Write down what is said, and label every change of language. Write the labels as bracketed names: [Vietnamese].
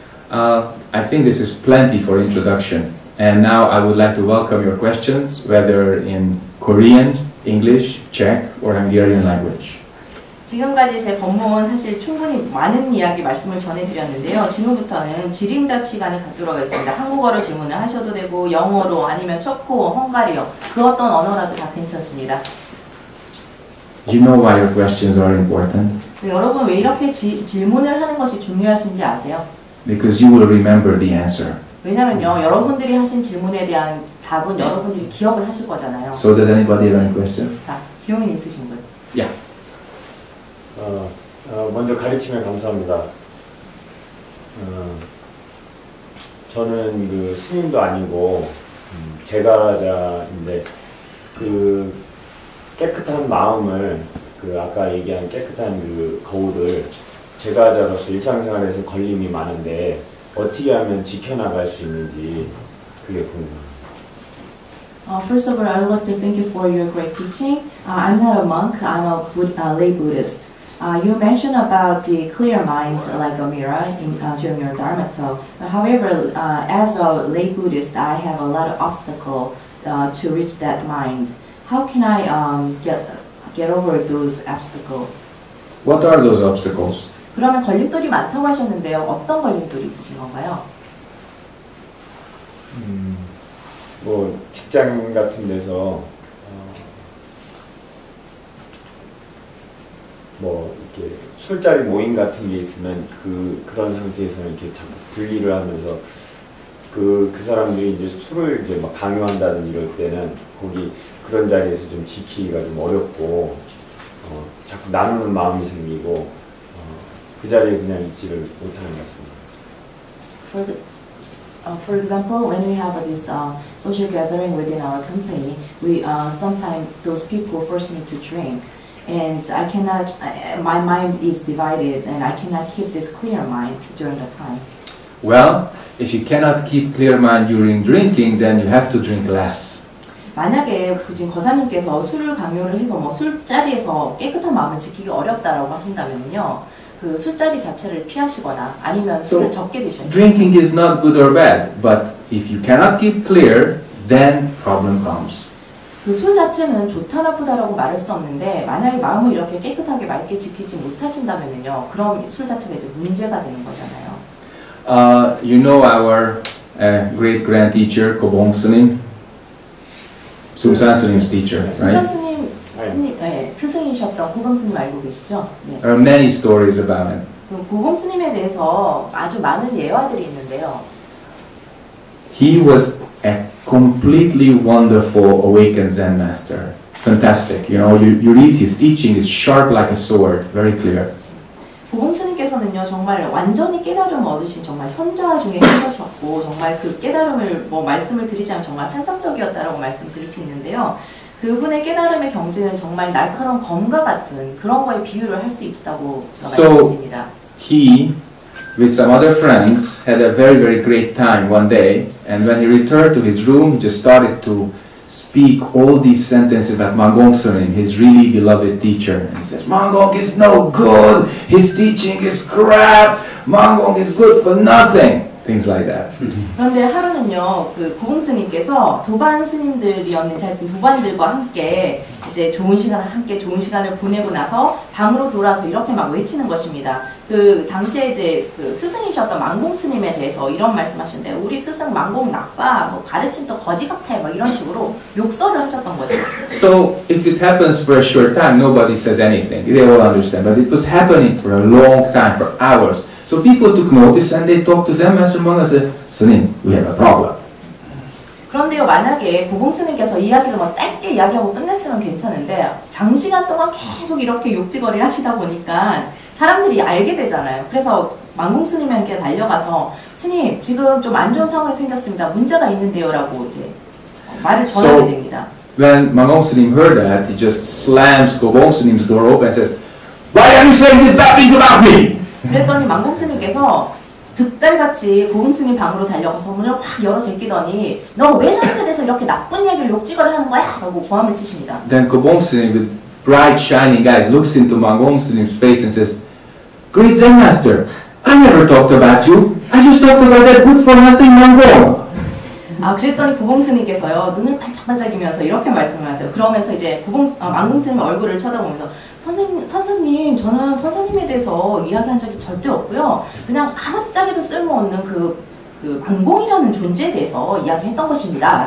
[English] I think this is plenty for introduction. And now I would like to welcome your questions, whether in Korean, English, Czech, or Hungarian language. [Korean] 지금까지 제 법문 사실 충분히 많은 이야기 말씀을 전해드렸는데요. 지금부터는 질의응답 시간을 갖도록 하겠습니다. 한국어로 질문을 하셔도 되고 영어로 아니면 체코, 헝가리어 그 어떤 언어라도 다 괜찮습니다. [English] You know why your questions are important? [Korean] 여러분 왜 이렇게 질문을 하는 것이 중요하신지 아세요? [English] Because you will remember the answer. [Korean] 왜냐면요, 여러분들이 하신 질문에 대한 답은 여러분들이 기억을 하실 거잖아요. [English] So does anybody have any questions? [Korean] 자, 지용인 있으신 분? [English] Yeah. [Korean] 먼저 가르침에 감사합니다. 저는 그 스님도 아니고 제가자인데 그 깨끗한 마음을 그 아까 얘기한 깨끗한 그 거울을 제가자로서 일상생활에서 걸림이 많은데 어떻게 하면 지켜나갈 수 있는지 그게 궁금합니다. [English] First of all, I would like to thank you for your great teaching. I'm not a monk, I'm a lay Buddhist. You mentioned about the clear mind like a mirror during your Dharma talk. However, as a lay Buddhist, I have a lot of obstacles to reach that mind. How can I get over those obstacles? What are those obstacles? [Korean] 그러면 걸림돌이 많다고 하셨는데요. 어떤 걸림돌이 있으신 건가요? 뭐 직장 같은 데서 뭐 이렇게 술자리 모임 같은 게 있으면 그런 상태에서는 이렇게 자꾸 분리를 하면서 그 사람들이 이제 술을 이제 막 강요한다든지 이럴 때는 거기 그런 자리에서 좀 지키기가 좀 어렵고 자꾸 나누는 마음이 생기고 그 자리에 그냥 있지를 못하는 것 같습니다. [English] For example, when we have this social gathering within our company, we sometimes those people force me to drink, and I cannot. My mind is divided, and I cannot keep this clear mind during the time. Well, if you cannot keep clear mind during drinking, then you have to drink less. [Korean] 만약에 지금 거사님께서 술을 강요를 해서 뭐 술자리에서 깨끗한 마음을 지키기 어렵다라고 하신다면요. 그 술자리 자체를 피하시거나 아니면 술을 적게 드셔야 돼요. [English] Drinking is not good or bad, but if you cannot keep clear, then problem comes. [Korean] 그 술 자체는 좋다 나쁘다라고 말할 수 없는데 만약에 마음을 이렇게 깨끗하게 맑게 지키지 못하신다면요, 그럼 술 자체가 이제 문제가 되는 거잖아요. [English] You know our great grand teacher Kobong Snim, Sumsan Slim's teacher, sumsan right? [Korean] 스님, 네, 스승이셨던 고봉 스님 알고 계시죠? 네. [English] There are many stories about him. [Korean] 고봉 스님에 대해서 아주 많은 예화들이 있는데요. [English] He was a completely wonderful awakened Zen master. Fantastic. You know, you read his teaching, it's sharp like a sword, very clear. [Korean] 고봉 스님께서는요, 정말 완전히 깨달음을 얻으신 정말 현자 중에 현자셨고, 정말 그 깨달음을 뭐 말씀을 드리자면 정말 환상적이었다라고 말씀드릴 수 있는데요. 그분의 깨달음의 경지는 정말 날카로운 검과 같은 그런 거에 비유를 할 수 있다고 제가 말씀드립니다. [English] He, with some other friends, had a very, very great time one day, and when he returned to his room, he just started to speak all these sentences about Manggong Sunim, his really beloved teacher. And he says, Manggong is no good, his teaching is crap, Manggong is good for nothing. Things like that. [Korean] 그런데 하루는요, 그 고봉 스님께서 도반 스님들이었는지 하여튼 도반들과 함께 이제 좋은 시간을 보내고 나서 방으로 돌아서 이렇게 막 외치는 것입니다. 그 당시에 이제 그 스승이셨던 망공 스님에 대해서 이런 말씀하셨는데, 우리 스승 망공 나빠, 뭐 가르침도 거지 같아, 뭐 이런 식으로 욕설을 하셨던 거죠. [English] So if it happens for a short time, nobody says anything. They all understand. But it was happening for a long time, for hours. So people took notice and they talked to Zen Master Monga and said, Sunim, we have a problem. [Korean] 그런데요, 만약에 고봉스님께서 이야기를 뭐 짧게 이야기하고 끝냈으면 괜찮은데 장시간 동안 계속 이렇게 욕지거리를 하시다 보니까 사람들이 알게 되잖아요. 그래서 망공스님에게 달려가서 스님, 지금 좀 안 좋은 상황이 생겼습니다. 문제가 있는데요. 라고 이제 말을 전하게 됩니다. [English] When Mangongsunim heard that, he just slams Gobongsunim's door open and says, "Why are you saying these bad things about me?" [Korean] 그랬더니 망공스님께서 득달같이 고봉스님 방으로 달려가서 문을 확 열어 제끼더니 너 왜 나한테 대해서 이렇게 나쁜 이야기를 욕지거리 하는 거야? 라고 고함을 치십니다. [English] Then Gobongsunim, with bright, shining eyes, looks into Mangongsunim's face and says, "Great Zen Master, I never talked about you. I just talked about that good-for-nothing Mongol." [Korean] 그랬더니 고봉스님께서요 눈을 반짝반짝이면서 이렇게 말씀을 하세요. 그러면서 이제 망공스님의 얼굴을 쳐다보면서 선생님, 저는 선생님에 대해서 이야기한 적이 절대 없고요. 그냥 아무짝에도 쓸모없는 그 망공이라는 존재에 대해서 이야기했던 것입니다.